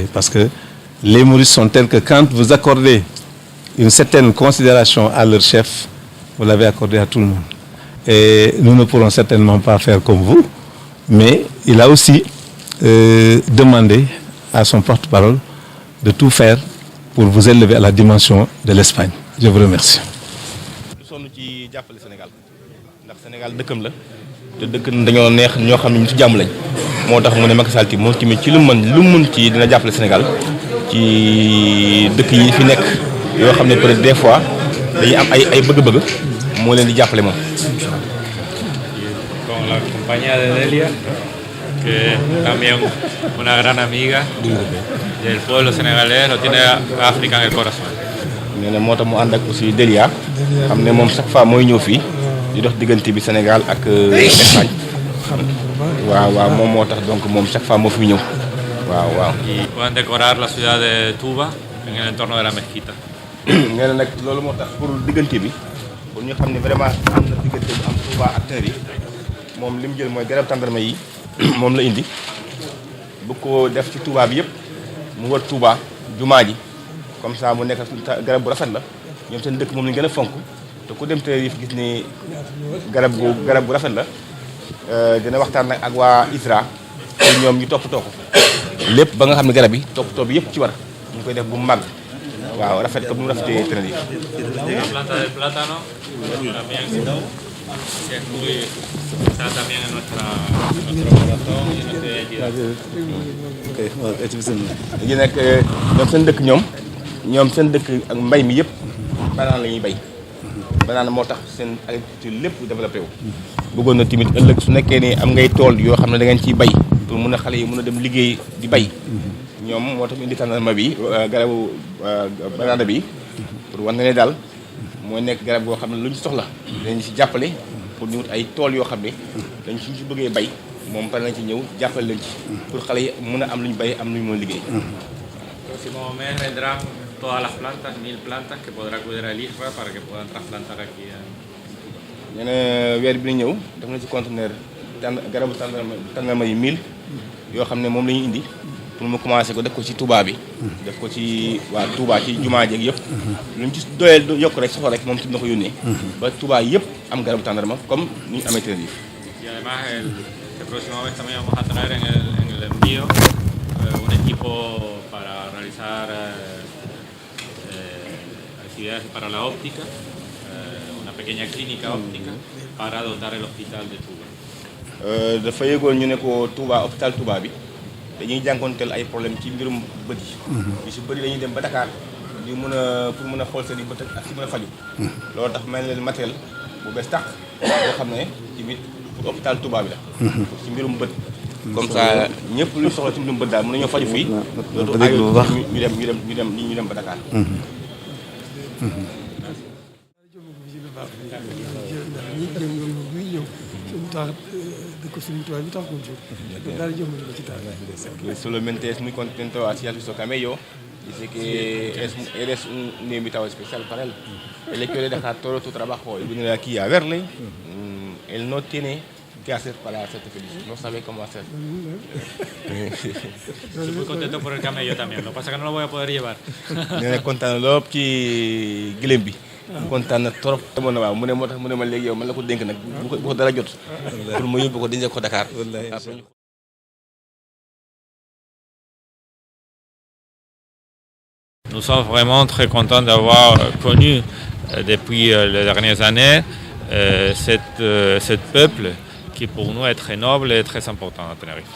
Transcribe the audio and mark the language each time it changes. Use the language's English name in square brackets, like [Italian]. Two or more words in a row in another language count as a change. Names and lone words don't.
[French] Parce que les Maurices sont tels que quand vous accordez une certaine considération à leur chef, vous l'avez accordé à tout le monde. Et nous ne pourrons certainement pas faire comme vous, mais il a aussi demandé à son porte-parole de tout faire pour vous élever à la dimension de l'Espagne. Je vous remercie. [Wolof] lu sonn ci jàppale Sénégal ndax Sénégal dëkkam la te dëkk dañoo neex ñoo xam ne ñu ci jàmm lañ moo tax mu ne Macky Sall moom tamit ci lu mën ci dina jàppale Sénégal ci dëkk yi fi nekk yoo xam ne [French] peut-être des fois [Wolof] dañuy am ay bëgg-bëgg moo leen di jàppale moom. [Spanish] Con la compañía de Delia, que también una gran amiga del pueblo senegalés, lo tiene África en el corazón. [Wolof] nee na moo tax mu ànd ak aussi Delia xam ne moom [French] chaque fois [Wolof] mooy ñëw fii di dox diggante bi Sénégal ak Espagne waaw moom moo tax donc moom [French] chaque fois [Wolof] moo fi ñëw waaw. [Spanish] Y pueden decorar la ciudad de Touba en el entorno de la mezquita. [Wolof] nee na nag loolu moo tax pour diggante bi pour ñu xam ne vraiment am na diggante bu am Touba acteurs yi moom li mu jël mooy garab tàndarma yi moom la indi bu ko def ci Touba bi yëpp mu wër Touba jumaa ji [French] comme ça [Wolof] mu nekk garab bu rafet la ñoom seen dëkk moom lañu gën a fonk te ku dem Tenerife gis ni garab bu rafet la dina waxtaan nag ak waa ISRA pour ñoom ñu toppatoo ko lépp ba nga xam ne garab yi toppatoo bi yëpp ci war ñu koy def bu mu màgg waaw rafet comme ni mu rafetee Tenerife. [Spanish] La planta del plátano también es muy está también en nuestro corazón y en nuestra identidad. [Wolof] léegi nag ñoom seen dëkk ak mbay mi yëpp banaan la ñuy bay banaan moo tax seen agriculture lépp développé wu. bëggoon na tamit ëllëg su nekkee ni am ngay tool yoo xam ne da ngeen ciy bay pour mun a xale yi mun a dem liggéey di bay ñoom moo tax ñu indi tàndarma bi garabu banaana bi pour wan ne daal mooy nekk garab goo xam ne lu ñu soxla dañu si jàppale pour ñu wut ay tool yoo xam ne dañ suñ si bëggee bay moom pare nañ ci ñëw jàppale leen ci pour xale yi mën a am lu ñu bay am lu ñu mën a liggéey. [Spanish] Próximo mes vendrán todas las plantas, 1000 plantas que podrá cuidar el ISRA para que puedan trasplantar aquí. [Wolof] nee na weer bi na ñëw def na ci conteneur garabu tàndarma yi 1000 yoo xam ne moom la ñu indi pour mu commencé ko def ko ci Touba bi. def ko ci waa Touba ci jumaa jeeg yëpp. lu ñu ci doyee yokk rek soxla rek moom ci na ko yónnee. ba Touba yëpp am garabu tàndarma comme ni ñu amee Tenerife. [Spanish] Y además el próximo mes también vamos a traer en el envío un equipo para realizar actividades para la óptica, una pequeña clínica óptica para dotar el hospital de Touba. [Wolof] dafa yëgoon ñu ne ko Touba hôpital Touba bi dañuy jànkoonteel ay problème ci mbirum bët yi. ñu si bëri dañuy dem ba Dakar di mën a pour mën a xool seen i bët ak si mën a faju loolu tax mel leen matériel bu bees tax boo xam ne tamit pour hôpital Touba bi la. ci mbirum bët. [French] comme ça [Wolof] ñëpp luy soxla ci mbirum bët daal mën nañoo faju fii. dootu ayoo ñu dem ba Dakar. [Spanish] Solamente es muy contento hacia visto Camello. Dice que eres un invitado especial para él. Él le quiere dejar todo tu trabajo y venir aquí a verle. Él no tiene qué hacer para hacerte feliz. No sabe cómo hacer. Estoy muy contento por el camello también. Lo que pasa es que no lo voy a poder llevar. [Wolof] nee na kontaan lool ci gëlëm bi. kontaan na trop. demoon na waaw mu ne moo tax mu ne ma léegi yow man la ko dénk nag bu ko dara jot. pour mu yóbbu ko denc ko Dakar. [French] Nous sommes vraiment très contents d'avoir connu depuis les dernières années ce peuple qui pour nous est très noble et très important à Tenerife.